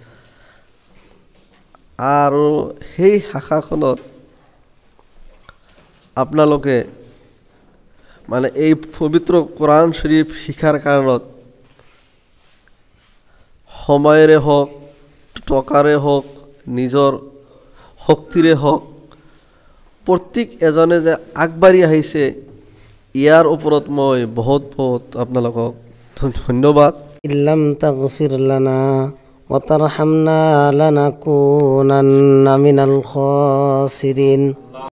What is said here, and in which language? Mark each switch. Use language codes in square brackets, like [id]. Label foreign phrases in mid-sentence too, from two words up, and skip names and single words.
[as] আৰু সেই শাখাখনত আপোনালোকে মানে এই পবিত্ৰ কোরআন শরীফ শিক্ষাৰ কাৰণত সময়ৰে হওক, টকাৰে হওক, নিজৰ শক্তিৰে হওক, প্ৰত্যেক এজনে যে আগবাঢ়ি আহিছে, ইয়াৰ ওপৰত মই বহুত বহুত আপোনালোকক ধন্যবাদ। [ar] إن لم تغفر لنا وترحمنا لنكونن من الخاسرين